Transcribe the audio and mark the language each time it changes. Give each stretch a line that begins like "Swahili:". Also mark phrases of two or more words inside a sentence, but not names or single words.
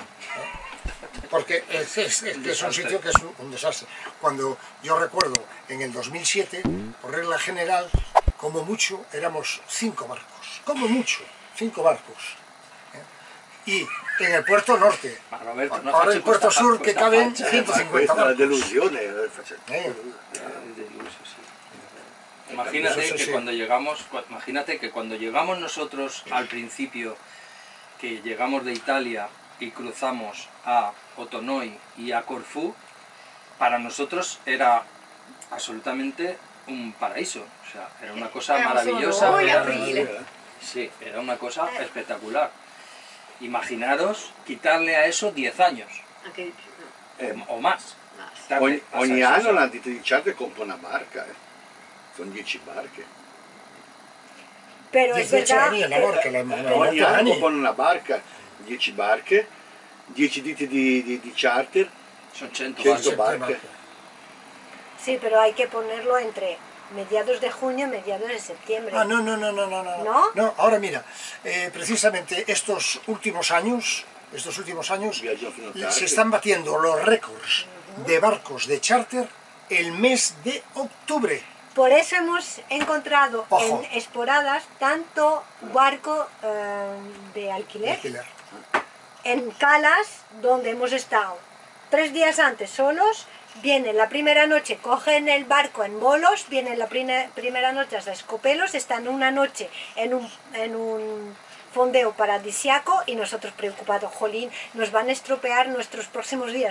Spanish: Porque es un sitio que es un desastre. Cuando yo recuerdo, en el 2007, por regla general, como mucho éramos 5 barcos. Como mucho, 5 barcos. Y en el puerto norte. Roberto, no Ahora
Italian: faccio
Spanish: el puerto
Italian: questa-
Spanish: sur que
Italian: questa
Spanish: caben
Italian: faccia,
Spanish: 150
Italian: Questa è la
Spanish: barcos.
Italian: delusione. deluso,
Spanish: sí. Imagínate Eso que sí. imagínate que cuando llegamos nosotros al principio, que llegamos de Italia y cruzamos a Otonoi y a Corfú, para nosotros era absolutamente un paraíso. O sea, era una cosa maravillosa. Muy Era-
Italian: aprile.
Spanish: Sí, era una cosa espectacular. Imaginaros quitarle a eso 10 años
Italian: Anche di più.
Spanish: No. o más. Quitarle
Italian: Ogni
Spanish: a esas
Italian: anno
Spanish: cosas.
Italian: l'antito di charter compra una barca. Sono 10 barche.
Spanish: Pero es 18 verdad. años la barca,
Italian: Ogni anno anni. comprano una barca, 10 barche, 10 ditte di charter,
Spanish: Son 100
Italian: 100
Spanish: barcos.
Italian: barche.
Spanish: Sí, pero hay que ponerlo entre mediados de junio y mediados de septiembre. Ah, no. ¿No? No, ahora mira, precisamente estos últimos años
Italian: Viaggio fino a tardi.
Spanish: se están batiendo los récords de barcos de charter el mes de octubre. Por eso hemos encontrado Ojo. en esporadas tanto barco de alquiler, en calas donde hemos estado 3 días antes solos, vienen la primera noche, cogen el barco en bolos, vienen la primera noche hasta Escopelos, están una noche en un fondeo paradisiaco y nosotros preocupados, jolín, nos van a estropear nuestros próximos días.